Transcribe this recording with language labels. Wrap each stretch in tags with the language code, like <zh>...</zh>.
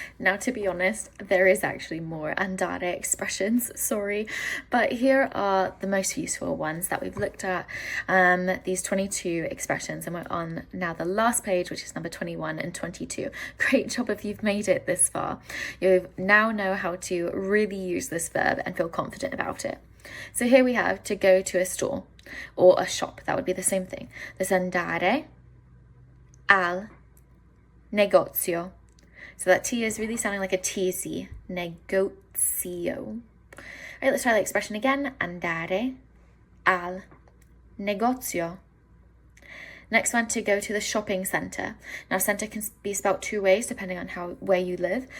<en>Now, to be honest, there is actually more andare expressions, sorry, but here are the most useful ones that we've looked at, these 22 expressions, and we're on now the last page, which is number 21 and 22. Great job if you've made it this far. You now know how to really use this verb and feel confident about it. So here we have to go to a store or a shop. That would be the same thing. There's</en> <it>andare al negozio.</it> <en>So that T is really sounding like a TZ. Negozio. All right, let's try the expression again.</en> <it>Andare al negozio.</it> <en>Next one, to go to the shopping centre. Now, centre can be spelled two ways depending on where you live.</en>